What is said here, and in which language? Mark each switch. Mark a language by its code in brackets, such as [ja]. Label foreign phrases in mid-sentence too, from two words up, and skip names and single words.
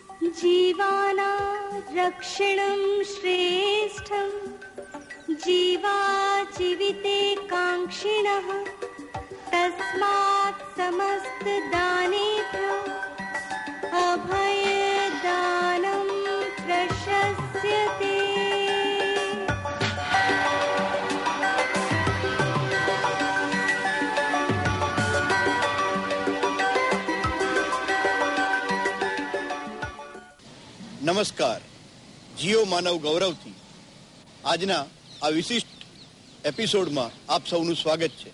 [sa] जीवाना रक्षणं श्रेष्ठं जीवा जीविते कांक्षिणः तस्मात् समस्त दानेभ्यो अभयदानं प्रशस्यते। [gu] નમસ્કાર. જીઓ માનવ ગૌરવથી આજના આ વિશિષ્ટ એપિસોડમાં આપ સૌનું સ્વાગત છે.